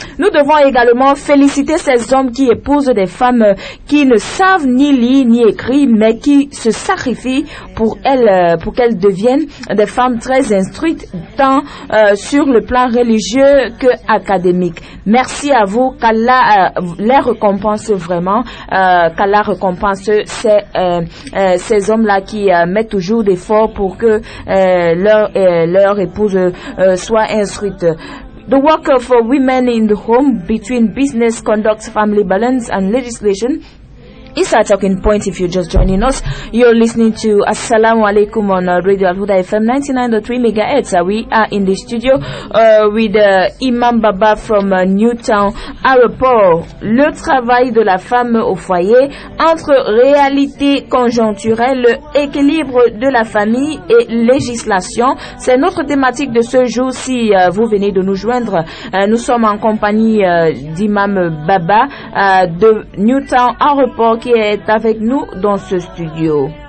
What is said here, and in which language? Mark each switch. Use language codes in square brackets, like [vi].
[fr] Nous devons également féliciter ces hommes qui épousent des femmes qui ne savent ni lire ni écrire, mais qui se sacrifient pour qu'elles deviennent des femmes très instruites, tant sur le plan religieux que académique. Merci à vous, qu'Allah les récompense vraiment, qu'Allah récompense ces hommes-là qui mettent toujours d'efforts pour que leur épouse soit instruite. [en] The work of women in the home between business conduct, family balance and legislation is our talking point. If you're just joining us, you're listening to Assalamu Alaikum on Radio Al-Huda FM 99.3 MHz. We are in the studio with Imam Baba from Newtown Aéroport. [fr] Le travail de la femme au foyer entre réalité conjoncturelle, équilibre de la famille et législation. C'est notre thématique de ce jour. Si vous venez de nous joindre, nous sommes en compagnie d'Imam Baba de Newtown Aéroport, qui est avec nous dans ce studio.